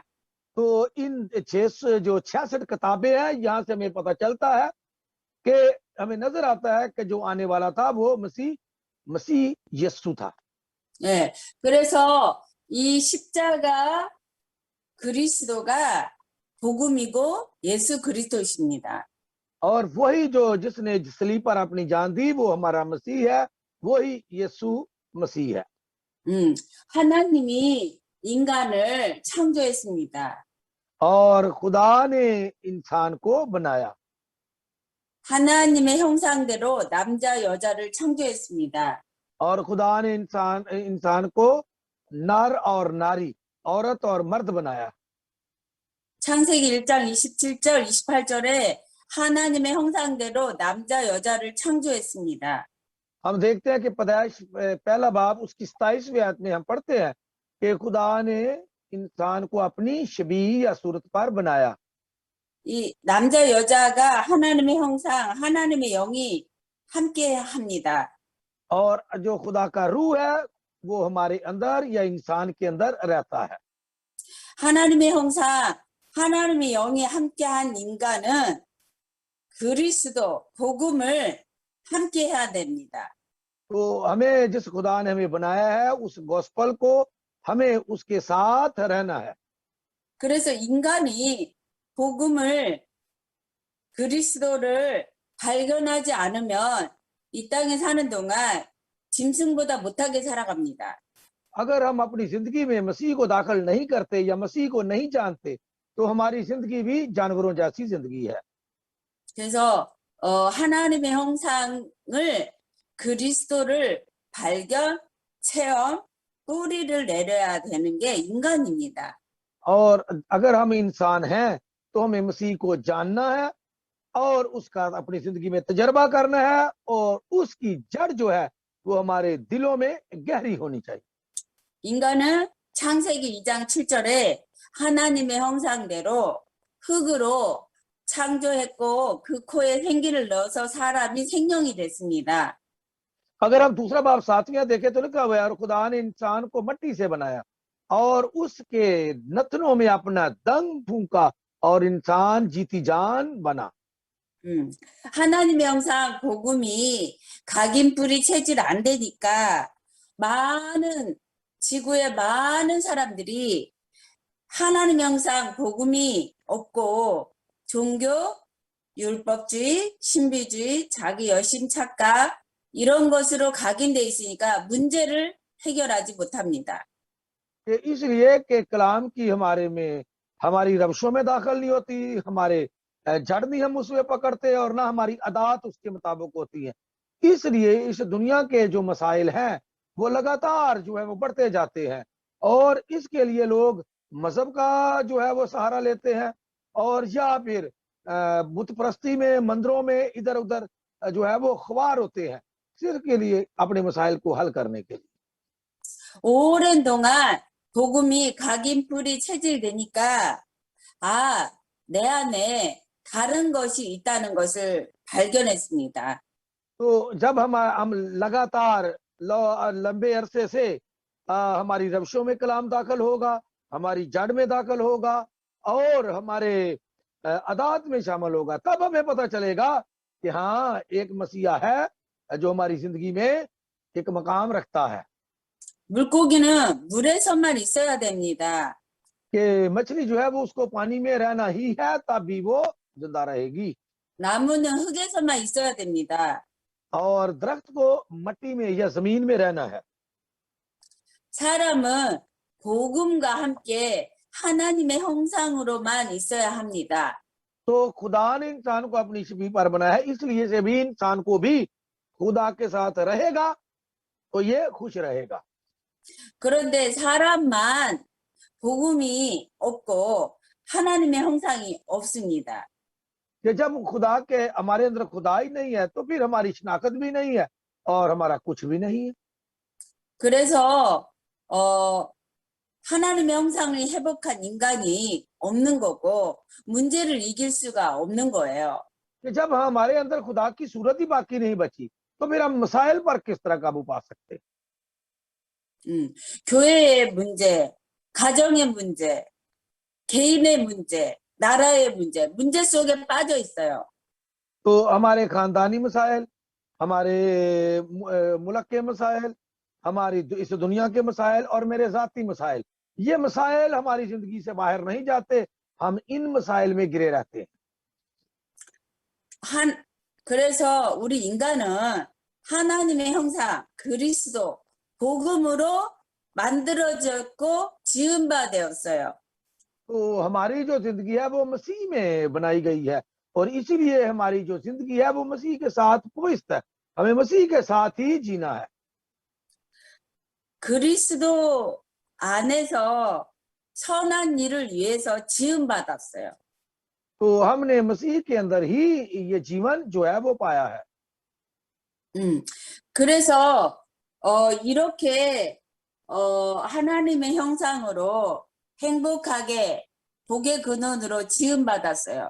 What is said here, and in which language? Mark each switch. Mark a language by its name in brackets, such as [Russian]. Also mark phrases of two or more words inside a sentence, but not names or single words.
[Urdu] تو ان 66 کتابیں ہیں، یہاں سے ہمیں پتا چلتا ہے کہ ہمیں نظر آتا ہے کہ جو آنے والا تھا وہ مسیح یسوع تھا. [Korean] 예, 그래서 이 십자가 그리스도가 복음이고 예수 그리스도이십니다. [Urdu] اور وہی جو جس نے صلیب پر اپنی جان دی وہ ہمارا مسیح ہے، وہی یسوع مسیح ہے. [Korean] 하나님이 인간을 창조했습니다. [Urdu] اور خدا نے انسان کو بنایا [Korean] 하나님의 형상대로 남자 여자를 창조했습니다. [Urdu] اور خدا نے انسان کو نر اور ناری، عورت اور مرد بنایا. [Korean] 창세기 1장 27절 28절에 하나님의 형상대로 남자 여자를 창조했습니다. [Urdu] ہم دیکھتے ہیں کہ پیدائش پہلا باب اس کی 27ویں آیت میں ہم پڑھتے ہیں کہ خدا نے انسان کو اپنی شبیہ یا صورت پر بنایا. [Korean] 이 남자 여자가 하나님의 형상, 하나님의 영이 함께 합니다. [Urdu] اور جو خدا کا روح ہے وہ ہمارے اندر یا انسان کے اندر رہتا ہے. [Korean] 하나님의 형상, 하나님의 영이 함께한 인간은 그리스도 복음을 함께 해야 됩니다. [Urdu] تو ہمیں جس خدا نے ہمیں بنایا ہے اس گاسپل کو ہمیں اس کے ساتھ رہنا ہے. [Korean] 그래서 인간이 복음을 그리스도를 발견하지 않으면 이 땅에 사는 동안 짐승보다 못하게 살아갑니다. [Urdu] اگر ہم اپنی زندگی میں مسیح کو داخل نہیں کرتے یا مسیح کو نہیں جانتے تو ہماری زندگی بھی جانوروں جیسی زندگی ہے. [Korean] 그래서 하나님의 형상을 그리스도를 발견, 체험, 뿌리를 내려야 되는 게 인간입니다. [Urdu] اور اگر ہم انسان ہیں تو ہمیں مسیح کو جاننا ہے اور اس کا اپنی زندگی میں تجربہ کرنا ہے اور اس کی جڑ جو ہے وہ ہمارے دلوں میں گہری ہونی چاہیے. [Korean] 인간은 창세기 2장 7절에 하나님의 형상대로 흙으로 창조했고 그 코에 생기를 넣어서 사람이 생명이 됐습니다. [Urdu] اگر ہم دوسرا باب 7واں دیکھیں تو لکھا ہوا ہے اور خدا نے انسان کو مٹی سے بنایا اور اس کے نتھنوں میں اپنا دم پھونکا اور انسان جیتی جان بنا. [Korean] 하나님의 형상 복음이 각인뿌리 체질 안 되니까 지구의 많은 사람들이 하나님 형상 복음이 없고 종교, 율법주의, 신비주의, 자기 여심 착각 이런 것으로 각인돼 있으니까 문제를 해결하지 못합니다. [Urdu] اس لیے کہ کلام کی ہماری روشوں میں داخل نہیں ہوتی، ہمارے جڑ نہیں ہم اس میں پکڑتے اور نہ ہماری عادات اس کے مطابق ہوتی ہے. اس لیے اس دنیا کے جو مسائل ہیں وہ لگاتار جو ہے وہ بڑھتے جاتے ہیں اور اس کے لیے لوگ مذہب کا جو ہے وہ سہارا لیتے ہیں اور یا پھر بت پرستی میں، مندروں میں ادھر ادھر جو ہے وہ خوار ہوتے ہیں صرف کے لیے اپنے مسائل کو حل کرنے کے لیے. [Korean] 오랜 동안 복음이 각인뿌리 체질되니까 내 안에 다른 것이 있다는 것을 발견했습니다. [Urdu] تو جب ہم لگاتار لمبے عرصے سے ہماری روشوں میں کلام داخل ہوگا، ہماری جڑ میں داخل ہوگا اور ہمارے عادات میں شامل ہوگا، تب ہمیں پتا چلے گا کہ ہاں ایک مسیحا ہے جو ہماری زندگی میں ایک مقام رکھتا ہے. [Korean] 물고기는 물에서만 있어야 됩니다. [Urdu] کہ مچھلی جو ہے وہ اس کو پانی میں رہنا ہی ہے تب بھی وہ زندہ رہے گی. [Korean] 나무는 흙에서만 있어야 됩니다. [Urdu] اور درخت کو مٹی میں یا زمین میں رہنا ہے. [Korean] 사람은 복음과 함께 하나님의 형상으로만 있어야 합니다. [Urdu] تو خدا نے انسان کو اپنی شبیہ پر بنایا ہے، اس لیے سے بھی انسان کو بھی خدا کے ساتھ رہے گا تو یہ خوش رہے گا. [Korean] 그런데 사람만 복음이 없고 하나님의 형상이 없습니다. [Urdu] کہ جب خدا کے ہمارے اندر خدا ہی نہیں ہے تو پھر ہماری شناخت بھی نہیں ہے اور ہمارا کچھ بھی نہیں ہے. [Korean] 그래서 하나님의 형상을 회복한 인간이 없는 거고 문제를 이길 수가 없는 거예요. [Urdu] کہ جب ہمارے اندر خدا کی صورت ہی باقی نہیں بچی تو پھر ہم مسائل پر کس طرح قابو پا سکتے ہیں? [Korean] 교회의 문제, 가정의 문제, 개인의 문제, 나라의 문제 속에 빠져 있어요. [Urdu] تو ہمارے خاندانی مسائل، ہمارے ملک کے مسائل، ہماری اس دنیا کے مسائل اور میرے ذاتی مسائل، یہ مسائل ہماری زندگی سے باہر نہیں جاتے، ہم ان مسائل میں گرے رہتے ہیں. [Korean] 그래서 우리 인간은 하나님의 형상, 그리스도, 복음으로 만들어졌고 지은 바 되었어요. [Urdu] تو ہماری جو زندگی ہے وہ مسیح میں بنائی گئی ہے اور اسی لیے ہماری جو زندگی ہے وہ مسیح کے ساتھ پوتر ہے، ہمیں مسیح کے ساتھ ہی جینا ہے. [Korean] 그리스도 안에서 선한 일을 위해서 지음 받았어요. [Urdu] تو ہم نے مسیح کے اندر ہی یہ جیون جو ہے وہ پایا ہے. [Korean] 그래서 이렇게 하나님의 형상으로 행복하게 복의 근원으로 지음 받았어요.